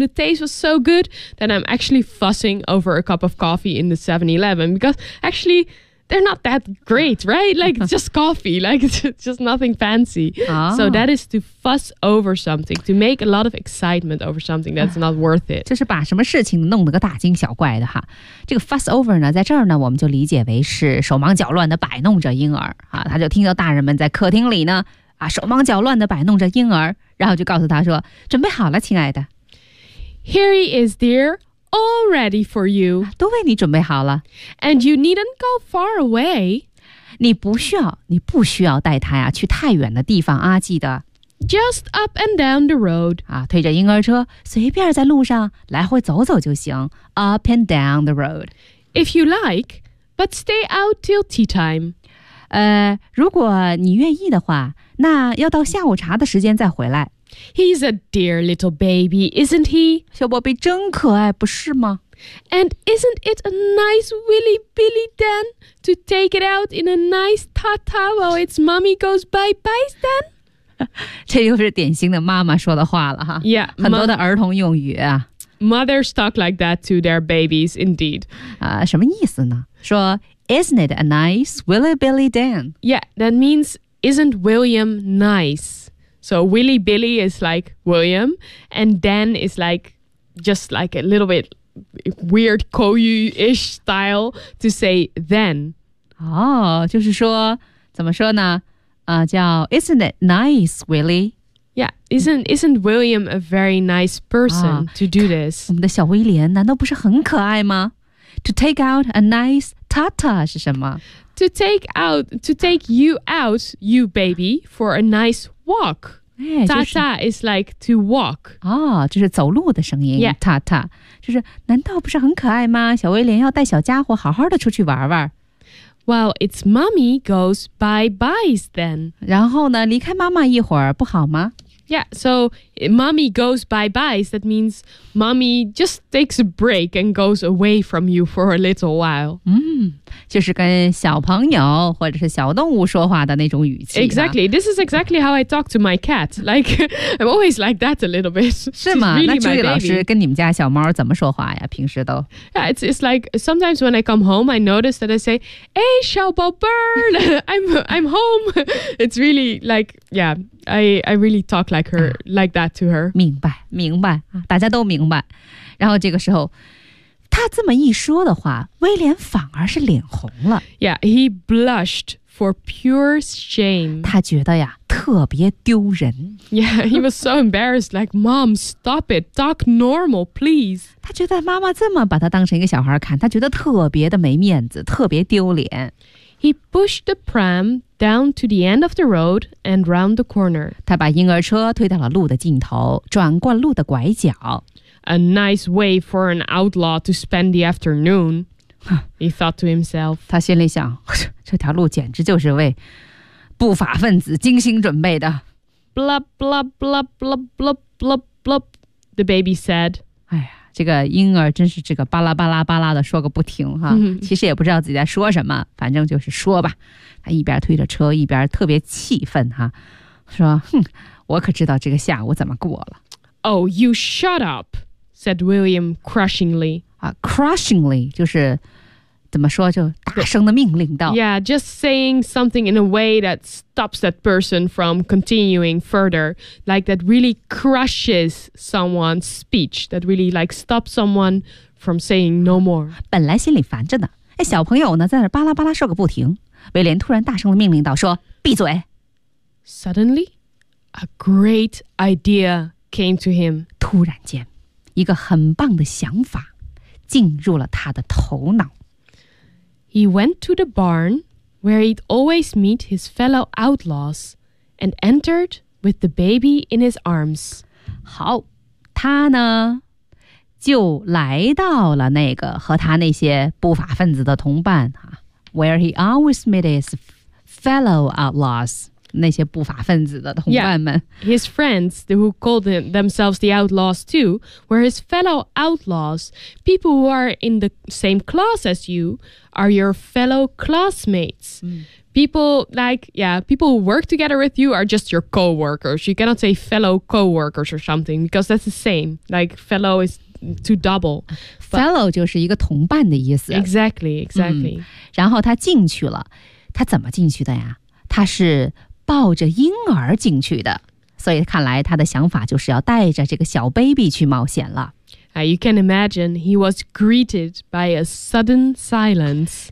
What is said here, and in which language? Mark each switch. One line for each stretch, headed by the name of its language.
English: The taste was so good. Then I'm actually fussing over a cup of coffee in the 7-Eleven because actually they're not that great, right? Like it's just coffee, like it's just nothing fancy. So that is to fuss over something, to make a lot of excitement over something that's not worth it.
Chinese: 就是把什么事情弄得个大惊小怪的哈。这个 fuss over 呢，在这儿呢，我们就理解为是手忙脚乱地摆弄着婴儿啊。他就听到大人们在客厅里呢，啊，手忙脚乱地摆弄着婴儿，然后就告诉他说：“准备好了，亲爱的。”
English: Here he is, dear. All ready for you.
Chinese: 都为你准备好了。
English: And you needn't go far away.
Chinese: 你不需要带他呀去太远的地方啊记得。
English: Just up and down the road.
Chinese: 啊推着婴儿车随便在路上来回走走就行。
English: Up and down the road. If you like, but stay out till tea time.
Chinese: 如果你愿意的话那要到下午茶的时间再回来。
English: He's a dear little baby, isn't he?
Chinese: 小宝贝真可爱，不是吗？
English: And isn't it a nice willy billy then to take it out in a nice ta-ta while its mommy goes bye-bye then?
Chinese: 这又是典型的妈妈说的话了哈。
English: Yeah,
Chinese: 很多的儿童用语啊。
English: Mothers talk like that to their babies, indeed.
Chinese: 什么意思呢？
English: 说 isn't it a nice willy billy then? Yeah, that means isn't William nice? So Willy Billy is like William, and Dan is like just like a little bit weird Koyu-ish style to say then.
Chinese: 哦，就是说怎么说呢？叫
English: Isn't it nice, Willy? Yeah, isn't William a very nice person to do this?
Chinese: 我们的小威廉难道不是很可爱吗？
English: To take out a nice tata
Chinese: 是什么？
English: To take you out, you baby, for a nice walk. Walk, tata is like to walk.
Chinese: 就是走路的声音
English: Yeah, tata.
Chinese: 就是难道不是很可爱吗？小威廉要带小家伙好好的出去玩玩。
English: Well, its mommy goes bye-byes then. 然后呢，离开妈妈一会儿不好吗？ Yeah, so mommy goes bye-byes. That means mommy just takes a break and goes away from you for a little while.
Chinese: 就是跟小朋友或者是小动物说话的那种语气。
English: Exactly. This is exactly how I talk to my cat. Like, I'm always like that a little bit.
Chinese: 是吗？那朱莉老师跟你们家小猫怎么说话呀？平时都。
English: Yeah, it's like sometimes when I come home, I notice that I say, Hey,
Chinese: 小宝贝儿
English: I'm home. It's really like, yeah, I really talk like her, like that to her.
Chinese: 明白，大家都明白。然后这个时候他这么一说的话，威廉反而是脸红了。
English: Yeah, he blushed for pure shame.
Chinese: 他觉得呀特别丢人。
English: Yeah, he was so embarrassed, like, Mom, stop it, talk normal, please.
Chinese: 他觉得妈妈这么把他当成一个小孩看，他觉得特别的没面子，特别丢脸。
English: He pushed the pram down to the end of the road and round the corner.
Chinese: 他把婴儿车推到了路的尽头，转过路的拐角。
English: A nice way for an outlaw to spend the afternoon, he thought to himself.
Chinese: 他心里想，这条路简直就是为不法分子精心准备的。
English: Blah, blah, blah, blah, blah, blah, blah, the baby said.
Chinese: 哎呀，这个婴儿真是这个巴拉巴拉巴拉的说个不停哈。其实也不知道自己在说什么，反正就是说吧。他一边推着车，一边特别气愤哈，说，哼，我可知道这个下午怎么过了。
English: Oh, you shut up, said William crushingly.
Chinese: Crushingly, 就是怎么说就大声的命令道。
English: Yeah, just saying something in a way that stops that person from continuing further, like that really crushes someone's speech, that really like stops someone from saying no more.
Chinese: 本来心里烦着呢，哎，小朋友呢在那巴拉巴拉说个不停，威廉突然大声的命令道，说闭嘴。
English: Suddenly, a great ideacame to him.
Chinese: 突然间一个很棒的想法进入了他的头脑。
English: He went to the barn where he'd always meet his fellow outlaws and entered with the baby in his arms.
Chinese: 好，他呢就来到了那个和他那些不法分子的同伴
English: where he always met his fellow outlaws.
Chinese: 那些不法分子的同伴们
English: yeah, his friends who called themselves the outlaws too were his fellow outlaws people who are in the same class as you are your fellow classmates、people like yeah people who work together with you are just your co-workers you cannot say fellow co-workers or something because that's the same like fellow is to double
Chinese: fellow 就是一个同伴的意思
English: exactly、
Chinese: 然后他进去了他怎么进去的呀他是抱着婴儿进去的所以看来他的想法就是要带着这个小 baby 去冒险了、
English: You can imagine he was greeted by a sudden silence